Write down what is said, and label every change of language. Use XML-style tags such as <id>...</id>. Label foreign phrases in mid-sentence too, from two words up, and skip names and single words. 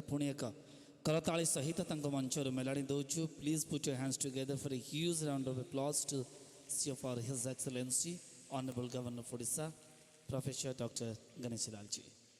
<or>ପୁଣି ଏକ କରତାଳି ସହିତ ତାଙ୍କ ମଞ୍ଚରୁ ମେଲାଣି ଦେଉଛୁ।</or> <en>please put your hands together for a huge round of applause to see for his excellency honorable governor of Odisha professor Dr. Ganeshilal ji.</en>